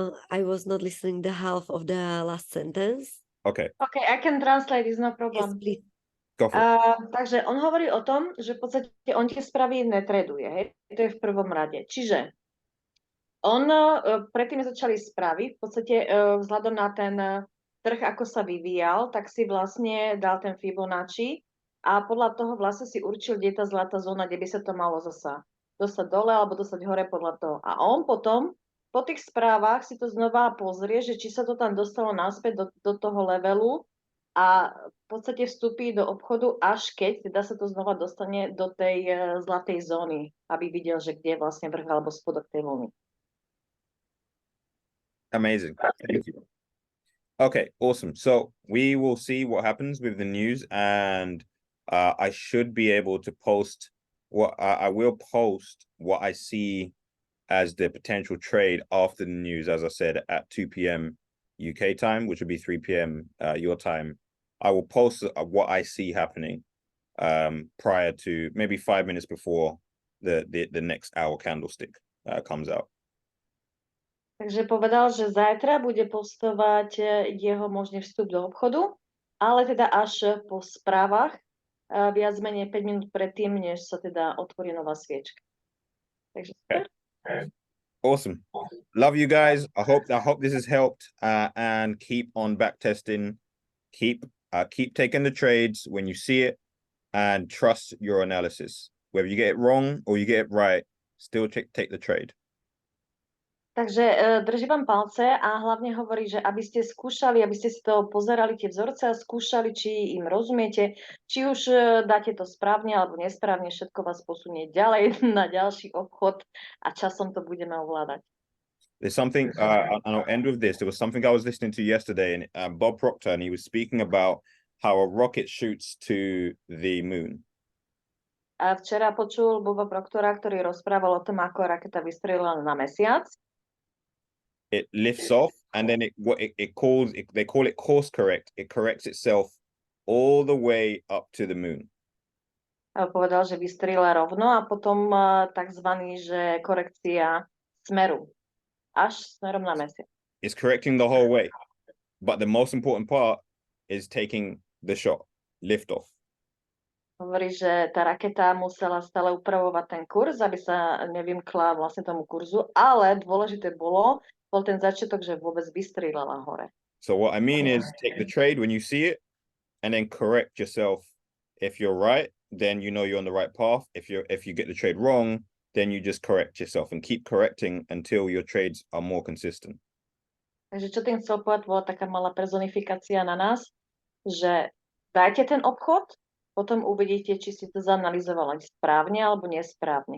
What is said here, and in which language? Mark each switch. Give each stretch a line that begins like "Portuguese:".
English: I was not listening the half of the last sentence. Okay. Okay, I can translate, it's no Yes, problem. please. Go for it.
Slovak: Takže on hovorí o tom, že v podstate on tie správy netraduje, hej? To je v prvom rade. Čiže on predtým začali správy, v podstate vzhľadom na ten trh, ako sa vyvíjal, tak si vlastne dal ten Fibonacci a podľa toho vlastne si určil, kde je tá zlatá zóna, kde by sa to malo zasa dostať dole alebo dostať hore podľa toho. A on potom po tých správach si to znova pozrie, že či sa to tam dostalo naspäť do toho levelu a v podstate vstúpi do obchodu, až keď teda sa to znova dostane do tej zlatej zóny, aby videl, že kde je vlastne vrch alebo spodok tej vlny.
English: Amazing. Thank you. Okay, awesome. So we will see what happens with the news, and I should be able to post I will post what I see as the potential trade after the news, as I said, at 2 p.m. UK time, which would be 3 p.m. Your time. I will post what I see happening prior to maybe 5 minutes before the next hour candlestick comes out.
Slovak: Takže povedal, že zajtra bude postovať jeho možný vstup do obchodu, ale teda až po správach, viac menej 5 minút predtým, než sa teda otvorí nová sviečka. Takže super.
English: Okay. Awesome. Love you guys. I hope this has helped, and keep on back testing. Keep taking the trades when you see it, and trust your analysis. Whether you get it wrong or you get it right, still take the trade.
Slovak: Takže drží vám palce a hlavne hovorí, že aby ste skúšali, aby ste si to pozerali tie vzorce a skúšali, či im rozumiete, či už dáte to správne alebo nesprávne, všetko vás posunie ďalej na ďalší obchod a časom to budeme ovládať.
English: There's something, and I'll end with this. There was something I was listening to yesterday, and Bob Proctor, and he was speaking about how a rocket shoots to the moon.
Slovak: A včera počul Boba Proctora, ktorý rozprával o tom, ako raketa vystrelila na mesiac.
English: It lifts off, and then they call it course correct. It corrects itself all the way up to the moon.
Slovak: A povedal, že vystrelila rovno a potom takzvaný, že korekcia smeru. Až smerom na mesiac.
English: It's correcting the whole way. But the most important part is taking the shot, lift off.
Slovak: Hovorí, že tá raketa musela stále upravovať ten kurz, aby sa nevymkla vlastne tomu kurzu, ale dôležité bol ten začiatok, že vôbec vystrieľala hore.
English: So what I mean is take the trade when you see it and then correct yourself. If you're right, then you know you're on the right path. If you get the trade wrong, then you just correct yourself and keep correcting until your trades are more consistent.
Slovak: Takže čo tým chcel povedať, bola taká malá personifikácia na nás, že dajte ten obchod, potom uvidíte, či si to zanalizovali správne alebo nesprávne.